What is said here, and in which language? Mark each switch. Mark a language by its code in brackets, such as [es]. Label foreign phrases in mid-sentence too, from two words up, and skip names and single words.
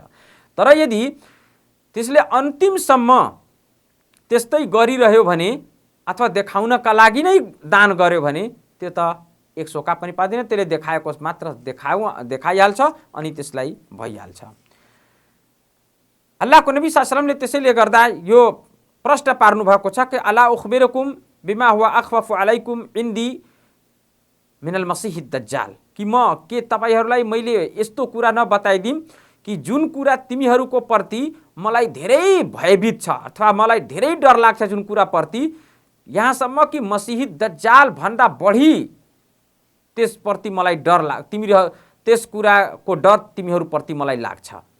[ne] तर यदि त्यसले अन्तिमसम्म त्यस्तै गरिरह्यो भने अथवा देखाउनका लागि नै दान गर्यो भने त्यो त एक सोका पनि पादैन, त्यसले देखाएको मात्र देखाइहाल्छ अनि त्यसलाई भइहाल्छ। अल्लाहको नबी [ar] صلى الله عليه وسلم ले [ne] त्यसैले गर्दा यो प्रश्न पार्नु भएको छ कि [ar] ألا أخبركم بما هو أخوف عليكم عندي من المسيح الدجال, [ne] कि म के तपाईहरूलाई मैले यस्तो कुरा नबताइदिम कि जुन कुरा तिमीहरूको प्रति मलाई धेरै भयभीत छ अथवा मलाई धेरै डर लाग्छ, जुन कुरा प्रति यहाँसम्म कि मसीह दज्जाल भन्दा बढी त्यसप्रति मलाई डर त्यस कुराको डर तिमीहरूप्रति मलाई लाग्छ।